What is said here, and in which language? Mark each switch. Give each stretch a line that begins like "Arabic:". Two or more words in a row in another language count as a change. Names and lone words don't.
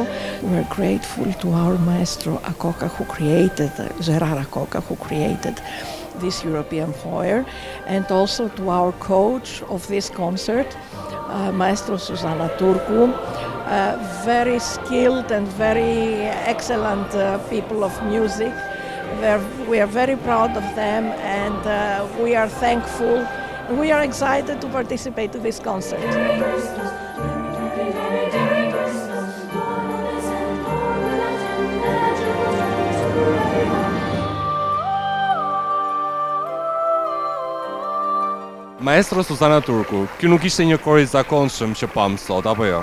English: We're grateful to our maestro Akoka, who created, Gerard Akoka, who created this European choir, and also to our coach of this concert, Maestro Suzana Turku. Very skilled and very excellent people of music. We are very proud of them, and we are thankful. We are excited to participate in this concert. Maestro Suzana Turku,
Albanian: ky nuk ishte një kor i zakonshëm që pam sot, apo jo?